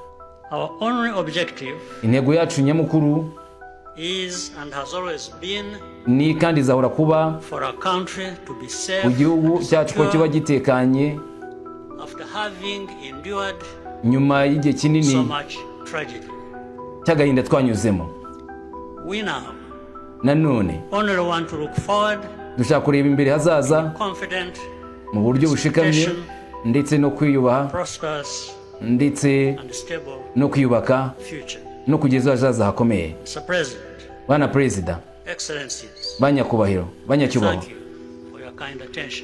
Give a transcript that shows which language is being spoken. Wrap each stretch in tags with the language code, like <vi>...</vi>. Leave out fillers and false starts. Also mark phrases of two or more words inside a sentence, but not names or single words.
<rw>Intego yacu nyamukuru ni kandi izahora kuba igihugu cyacu ko kiba gitekanye nyuma y'igihe kinini cy'agahinda twanyuzemo. Nanone dushaka kureba imbere hazaza</rw> <en>confident,</en> <rw>mu buryo bushikamye ndetse no kwiyubaha</rw> <en>prosperous,</en> <rw>ndetse</rw> <en>and stable</en> <rw>no kwiyubaka</rw> <en>future.</en> <rw>no kugeza hazaza hakomeye.</rw> <en>Mr. President,</en> <rw>Bwana Perezida,</rw> <en>Excellencies,</en> <rw>banyakubahiro, banyacyubahiro,</rw> <en>thank you for your kind attention.</en>